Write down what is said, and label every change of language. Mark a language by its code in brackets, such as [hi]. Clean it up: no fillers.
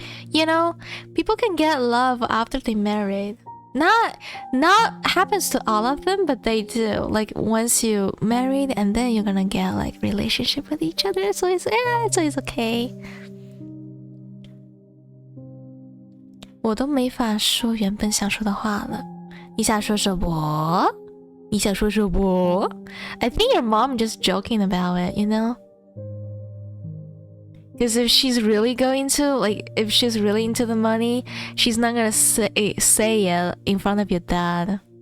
[en] You know, people can get love after they married. Not happens to all of them, but they do. Like once you married and then you're gonna get like relationship with each other, so it's okay. [zh] 我都没法说原本想说的话了。你想说什么？你想说什么？ [en] I think your mom just joking about it, you know? Because if she's really if she's really into the money, she's not gonna say it in front of your dad.